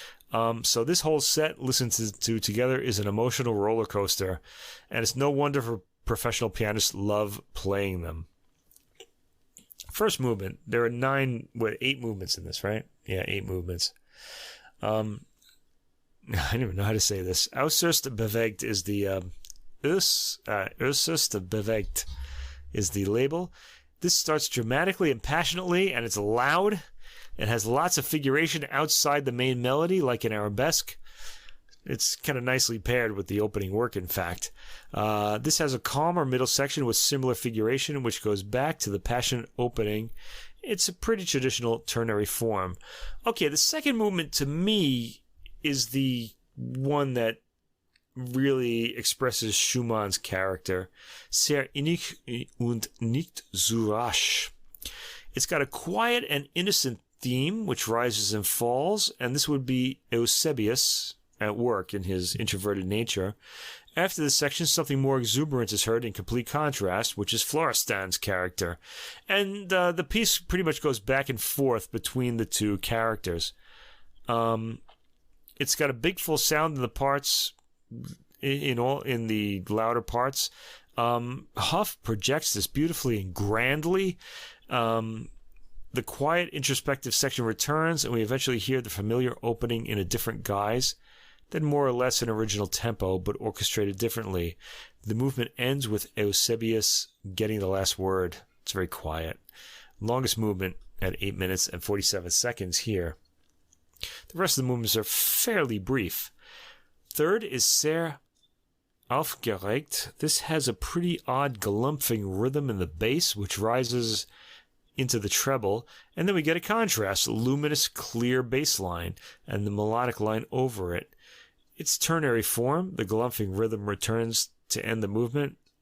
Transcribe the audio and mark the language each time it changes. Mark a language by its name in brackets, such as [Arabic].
[English] So this whole set, listened to together, is an emotional roller coaster, and it's no wonder for professional pianists love playing them. First movement, there are 8 movements in this, right? Yeah, 8 movements. I don't even know how to say this. [German] Äußerst bewegt [English] is the [German] äußerst bewegt [English] is the label. This starts dramatically and passionately, and it's loud. It has lots of figuration outside the main melody, like an arabesque. It's kind of nicely paired with the opening work, in fact. This has a calmer middle section with similar figuration, which goes back to the passionate opening. It's a pretty traditional ternary form. Okay, the second movement, to me, is the one that really expresses Schumann's character. [German] Sehr innig und nicht zu rasch. [English] It's got a quiet and innocent theme, which rises and falls, and this would be Eusebius at work in his introverted nature. After this section, something more exuberant is heard in complete contrast, which is Florestan's character. And the piece pretty much goes back and forth between the two characters. It's got a big full sound in the parts, in the louder parts. Hough projects this beautifully and grandly. The quiet introspective section returns, and we eventually hear the familiar opening in a different guise, then more or less an original tempo, but orchestrated differently. The movement ends with Eusebius getting the last word. It's very quiet. Longest movement at 8 minutes and 47 seconds here. The rest of the movements are fairly brief. Third is [German] Sehr aufgeregt. [English] This has a pretty odd galumphing rhythm in the bass, which rises into the treble, and then we get a contrast, a luminous, clear bass line, and the melodic line over it. Its ternary form, the galumphing rhythm, returns to end the movement.